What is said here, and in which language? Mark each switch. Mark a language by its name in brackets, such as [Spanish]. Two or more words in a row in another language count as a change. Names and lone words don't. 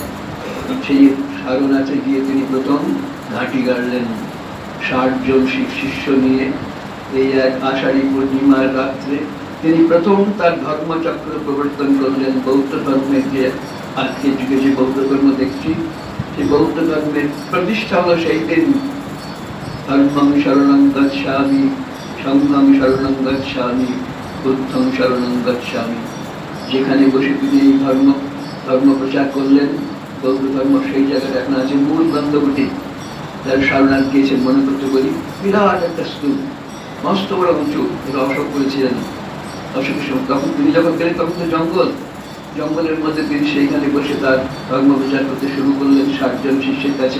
[Bangla] সেই সারনাথে গিয়ে তিনি প্রথম ঘাঁটি গাড়লেন ৬০ জন শিষ্য নিয়ে। এই এক আষাঢ়ী পূর্ণিমার রাত্রে তিনি প্রথম তার ধর্মচক্র প্রবর্তন করলেন। বৌদ্ধ ধর্মের যে আজকের যুগে যে বৌদ্ধ ধর্ম দেখছি, সেই বৌদ্ধ ধর্মের প্রতিষ্ঠা হলো সেই দিন। [Pali] ধর্মং শরণং গচ্ছামি, সংঘং শরণং গচ্ছামি, বুদ্ধং শরণং গচ্ছামি। [Bangla] যেখানে বসে তিনি এই ধর্ম প্রচার করলেন, বৌদ্ধ ধর্ম, সেই জায়গাটা এখন আছে মূল গন্ধকুটি। যার সারনাথ গিয়েছেন মনে করতে পারি, বিরাট একটা স্তূপ, মস্ত বড় উঁচু। এটা অশোক করেছিলেন। অশোকের সময় তখন তিনি যখন গেলেন তখন তো জঙ্গলের মধ্যে তিনি সেইখানে বসে তার ধর্ম প্রচার করতে শুরু করলেন ৬০ জন শিষ্যের কাছে।